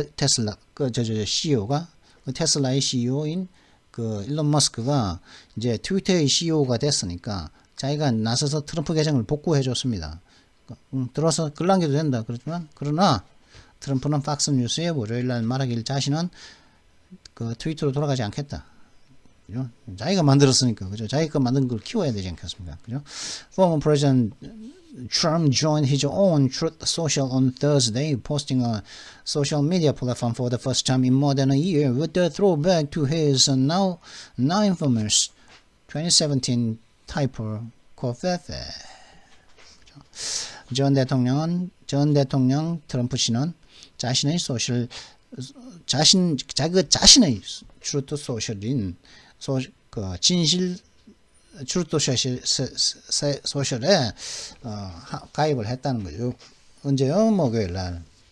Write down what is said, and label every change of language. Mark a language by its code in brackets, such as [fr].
[ko] 테슬라, CEO가. 테슬라의 CEO인 일론 머스크가 이제 트위터의 CEO가 됐으니까 자기가 나서서 트럼프 계정을 복구해 줬습니다. 들어서 글 남겨도 된다. 그렇지만, 그러나 트럼프는 팍스 뉴스에 월요일날 말하길 자신은 트위터로 돌아가지 않겠다. 그죠? 자기가 만들었으니까, 그죠? 자기가 만든 걸 키워야 되지 않겠습니까? 그죠? [en] Former President Trump joined his own Truth Social on Thursday, posting a social media platform for the first time in more than a year with a throwback to his now infamous 2017 typo 코페페. [ko] 전 대통령 트럼프 씨는 자신의 소셜 자기 자신의 트루트 소셜인 진실 트루트 소셜에 가입을 했다는 거죠. 언제요? 목요일 날.